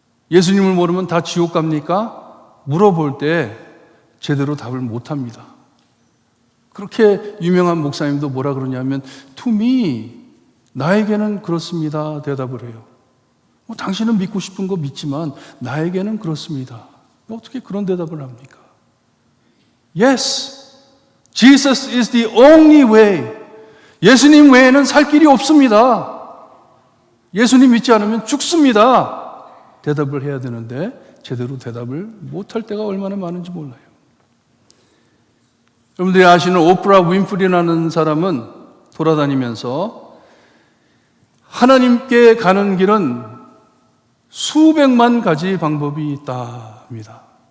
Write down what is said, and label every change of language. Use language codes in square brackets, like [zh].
[ko] 예수님을 모르면 다 지옥 갑니까? 물어볼 때 제대로 답을 못합니다. 그렇게 유명한 목사님도 뭐라 그러냐면 [en] To me, [ko] 나에게는 그렇습니다 대답을 해요. 당신은 믿고 싶은 거 믿지만 나에게는 그렇습니다. 어떻게 그런 대답을 합니까? [en] Yes, Jesus is the only way. [ko] 예수님 외에는 살 길이 없습니다. 예수님 믿지 않으면 죽습니다. 대답을 해야 되는데 제대로 대답을 못할 때가 얼마나 많은지 몰라요. 여러분들이 아시는 오프라 윈프리라는 사람은 돌아다니면서 하나님께 가는 길은 수백만 가지 방법이 있다 합니다.